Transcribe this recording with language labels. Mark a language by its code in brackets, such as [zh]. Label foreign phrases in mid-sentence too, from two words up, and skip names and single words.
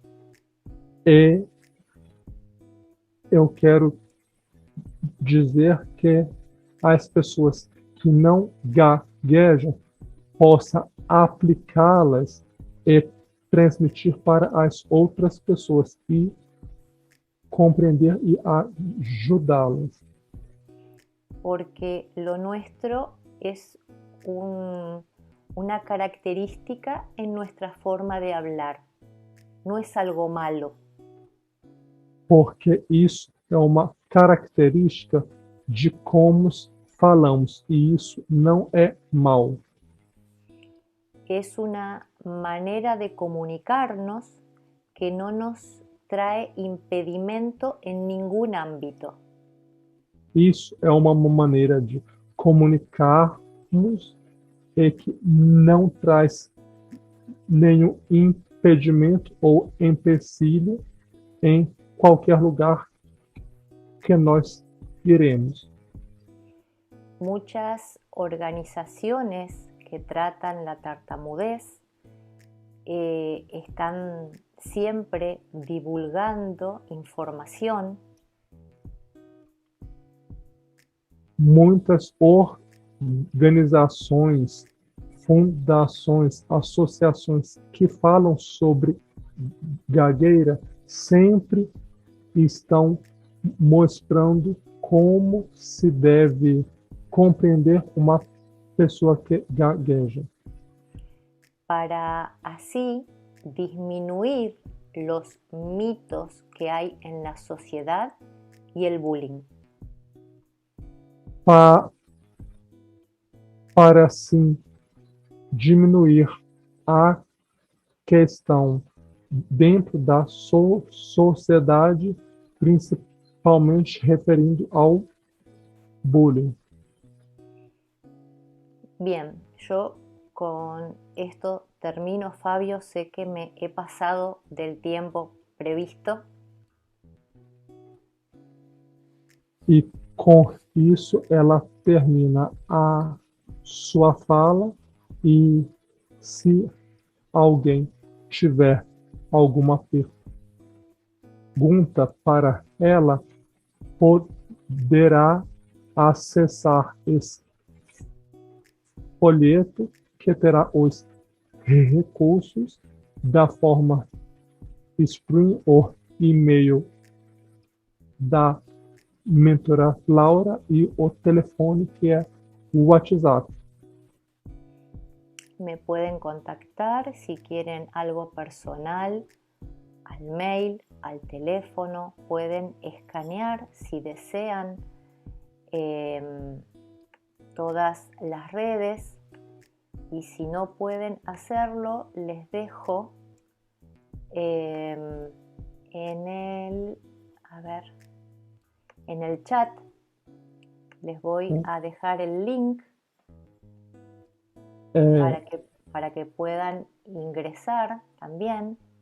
[pt] E eu quero dizer que as pessoas que não gaguejam possam aplicá-las e transmitir para as outras pessoas e compreender e ajudá-las. [es] Porque lo nuestro es una característica en nuestra forma de hablar, no es algo malo. [pt] Porque isso é uma característica de como falamos e isso não é mal. [es] Es una manera de comunicarnos que no nos trae impedimento en ningún ámbito. [pt] Isso é uma maneira de comunicarmos e que não traz nenhum impedimento ou empecilho em qualquer lugar que nós iremos. [es] Muchas organizaciones que tratan la tartamudez están siempre divulgando información. [pt] Muitas organizações, fundações, associações que falam sobre gagueira sempre estão mostrando como se deve compreender uma pessoa que gagueja. [es] Para así disminuir los mitos que hay en la sociedad y el bullying. [pt] Para assim diminuir a questão dentro da sociedade, principalmente referindo ao bullying. [es] Bien, yo con esto termino, Fabio. Sé que me he pasado del tiempo previsto. [pt] E com isso ela termina a sua fala, e se alguém tiver alguma pergunta para ela, poderá acessar esse folheto que terá os recursos da forma Spring ou e-mail da mentora Laura e o telefone que é o WhatsApp. [es] Me pueden contactar si quieren algo personal al mail, al teléfono. Pueden escanear si desean todas las redes, y si no pueden hacerlo, les dejo en el chat, les voy a dejar el link para que puedan ingresar también.